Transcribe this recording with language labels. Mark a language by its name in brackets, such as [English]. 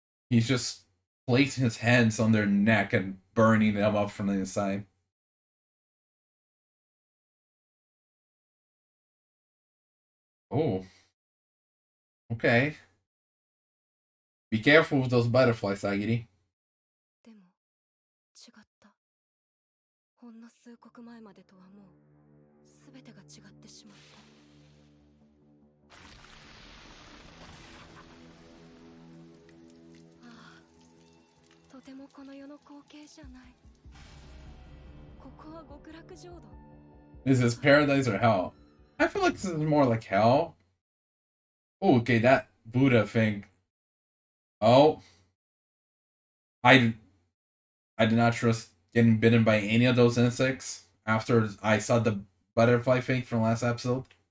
[English] He's just placing his hands on their neck and burning them up from the inside. Oh, okay. Be careful with those butterflies, Sagiri. [Japanese] でも違った。ほんの数刻前までとはもう全てが違ってしまった。ああ、とてもこの世の光景じゃない。ここは極楽浄土。 [English] Is this paradise or hell? I feel like this is more like hell. Oh, okay, that Buddha thing. Oh, I I did not trust getting bitten by any of those insects after I saw the butterfly thing from last episode.